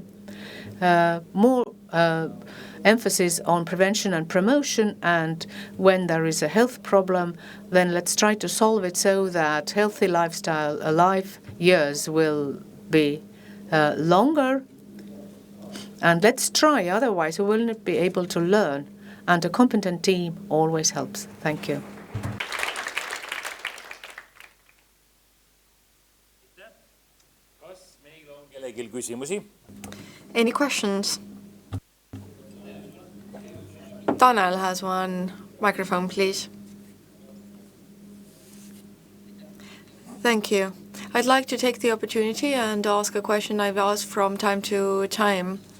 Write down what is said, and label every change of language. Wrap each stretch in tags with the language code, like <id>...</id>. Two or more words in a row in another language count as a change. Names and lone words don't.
<en>More emphasis on prevention and promotion, and when there is a health problem, then let's try to solve it so that healthy life years will be longer. And let's try, otherwise we will not be able to learn. And a competent team always helps. Thank you.</en> <et>Kas meil on kellelgi küsimusi?</et> <en>Any questions? Tanel has one microphone, please. Thank you. I'd like to take the opportunity and ask a question I've asked from time to time.</en>